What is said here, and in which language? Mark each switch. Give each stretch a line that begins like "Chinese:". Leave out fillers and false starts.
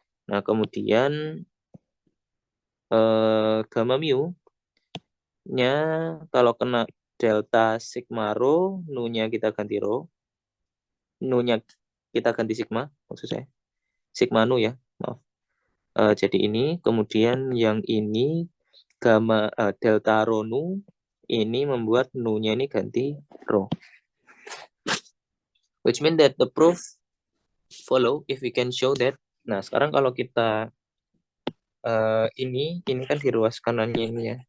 Indonesian: Nah, kemudian gamma mu-nya kalau kena delta sigma rho, nu-nya kita ganti rho. Nu-nya kita ganti sigma, maksud saya. Sigma nu ya, maaf. Jadi ini, kemudian yang ini gamma delta rho nu, ini membuat nu-nya ini ganti rho.
English: Which mean that the proof follow if we can show that.
Indonesian: Nah, sekarang kalau kita ini kan di ruas kanannya ini ya.